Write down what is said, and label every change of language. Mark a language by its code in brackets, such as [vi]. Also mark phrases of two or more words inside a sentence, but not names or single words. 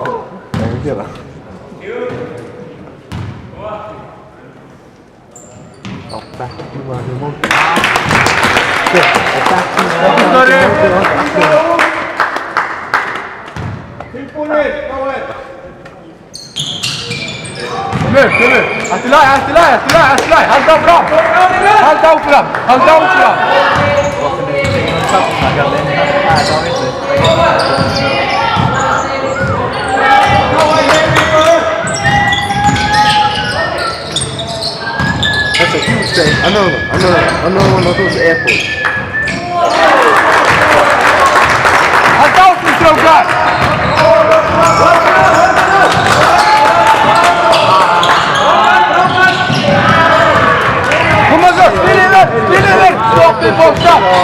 [is] Hvað er að gera? Á bekknum var það móti. Snorri! Kemur! Allt í lagi! Halda áfram! [en] That's a huge thing. Another one of those airports. [is] Halda áfram, strákar! Koma svo! Spil yfir! Stoppið boltan!